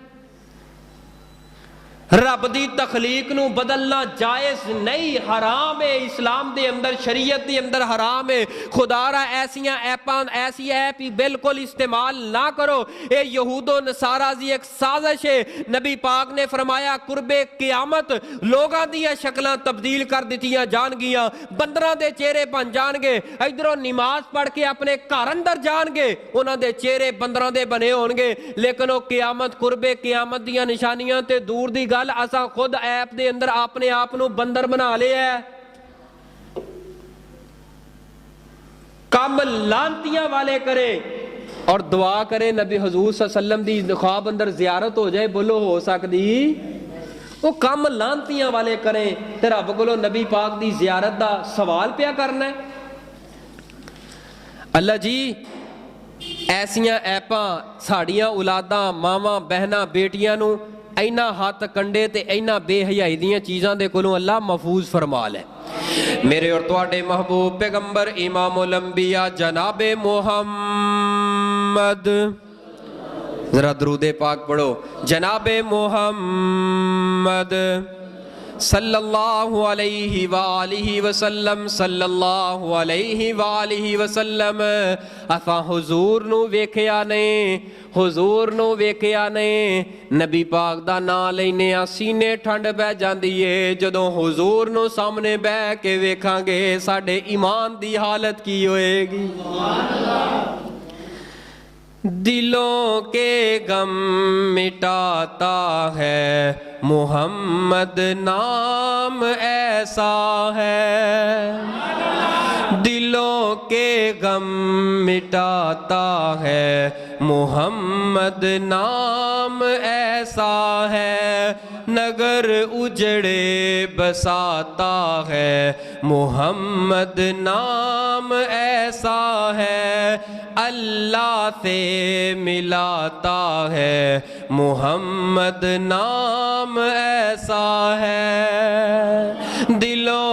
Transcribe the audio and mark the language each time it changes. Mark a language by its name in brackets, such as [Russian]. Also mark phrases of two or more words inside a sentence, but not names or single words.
[Punjabi] ਰੱਬ ਦੀ ਤਖ਼ਲੀਕ ਨੂੰ ਬਦਲਣਾ ਜਾਇਜ਼ ਨਹੀਂ, ਹਰਾਮ ਹੈ। ਇਸਲਾਮ ਦੇ ਅੰਦਰ ਸ਼ਰੀਅਤ ਦੇ ਅੰਦਰ ਹਰਾਮ ਹੈ। ਖ਼ੁਦਾਰਾ ਐਸੀਆਂ ਐਪਾਂ ਐਸੀ ਐਪ ਹੀ ਬਿਲਕੁਲ ਇਸਤੇਮਾਲ ਨਾ ਕਰੋ, ਯੇ ਯਹੂਦੋ ਨਸਾਰਾ ਦੀ ਇਕ ਸਾਜ਼ਿਸ਼ ਹੈ। ਨਬੀ ਪਾਕ ਨੇ ਫ਼ਰਮਾਇਆ ਕੁਰਬੇ ਕ਼ਯਾਮਤ ਲੋਕਾਂ ਦੀਆਂ ਸ਼ਕਲਾਂ ਤਬਦੀਲ ਕਰ ਦਿੱਤੀਆਂ ਜਾਣਗੀਆਂ, ਬੰਦਰਾਂ ਦੇ ਚਿਹਰੇ ਬਣ ਜਾਣਗੇ, ਇਧਰੋਂ ਨਮਾਜ਼ ਪੜ੍ਹ ਕੇ ਆਪਣੇ ਘਰ ਅੰਦਰ ਜਾਣਗੇ, ਉਨ੍ਹਾਂ ਦੇ ਚਿਹਰੇ ਬੰਦਰਾਂ ਦੇ ਬਣੇ ਹੋਣਗੇ। ਲੇਕਿਨ ਵੋ ਕ਼ਯਾਮਤ ਕੁਰਬੇ ਕ਼ਯਾਮਤ ਦੀਆਂ ਨਿਸ਼ਾਨੀਆਂ ਤੇ ਦੂਰ ਦੀ ਗੱਲ, ਅਸਾਂ ਖ਼ੁਦ ਐਪ ਦੇ ਅੰਦਰ ਆਪਣੇ ਆਪ ਨੂੰ ਬੰਦਰ ਬਣਾ ਲਿਆ ਹੈ। ਕੰਮ ਲਾਨ੍ਹਤੀਆਂ ਵਾਲੇ ਕਰੇ ਔਰ ਦੁਆ ਕਰੇ ਨਬੀ ਹਜ਼ੂਰ [Arabic] صلى الله عليه وسلم [Punjabi] ਦੀ ਖ਼੍ਵਾਬ ਅੰਦਰ ਜ਼ਿਆਰਤ ਹੋ ਜਾਏ, ਬੋਲੋ ਹੋ ਸਕਦੀ। ਵੋ ਕੰਮ ਲਾਨ੍ਹਤੀਆਂ ਵਾਲੇ ਕਰੇਂ ਤੇ ਰੱਬ ਕੋਲੋਂ ਨਬੀ ਪਾਕ ਦੀ ਜ਼ਿਆਰਤ ਦਾ ਸਵਾਲ ਪਿਆ ਕਰਨਾ ਹੈ। ਅੱਲਾਹ ਜੀ ਐਸੀਆਂ ਐਪਾਂ ਸਾਡੀਆਂ ਔਲਾਦਾਂ ਮਾਵਾਂ ਭੈਣਾਂ ਬੇਟੀਆਂ ਨੂੰ ਇੰਨਾ ਹੱਥ ਕੰਡੇ ਤੇ ਇੰਨਾ ਬੇਹਯਾਈ ਦੀਆਂ ਚੀਜ਼ਾਂ ਦੇ ਕੋਲੋਂ ਅੱਲਾਹ ਮਹਿਫ਼ੂਜ਼ ਫ਼ਰਮਾ ਲੇ। ਮੇਰੇ ਔਰ ਤੁਹਾਡੇ ਮਹਿਬੂਬ ਪੈਗ਼ੰਬਰ ਇਮਾਮੁਲ ਅੰਬੀਆ ਜਨਾਬੇ ਮੁਹੰਮਦ, ਜ਼ਰਾ ਦਰੂਦੇ ਪਾਕ ਪੜ੍ਹੋ, ਜਨਾਬੇ ਮੁਹੰਮਦ [Arabic] صلى الله عليه وآله وسلم صلى الله عليه وآله وسلم [Punjabi] ਅਸਾਂ ਹਜ਼ੂਰ ਨੂੰ ਵੇਖਿਆ ਨੇ ਹਜ਼ੂਰ ਨੂੰ ਵੇਖਿਆ ਨੇ ਨਬੀ ਪਾਕ ਦਾ ਨਾਮ ਲੈਣੇ ਆਂ ਸੀਨੇ ਠੰਡ ਬਹਿ ਜਾਂਦੀ ਹੈ ਜਦੋਂ ਹਜ਼ੂਰ ਨੂੰ ਸਾਹਮਣੇ ਬਹਿ ਕੇ ਵੇਖਾਂਗੇ ਸਾਡੇ ਈਮਾਨ ਦੀ ਹਾਲਤ ਕੀ ਹੋਏਗੀ [Urdu] دلوں کے غم مٹاتا ہے محمد نام ایسا ہے دلوں کے غم مٹاتا ہے محمد نام ایسا ہے نگر اجڑے بساتا ہے محمد نام ایسا ہے اللہ سے ملاتا ہے محمد نام ایسا ہے دلوں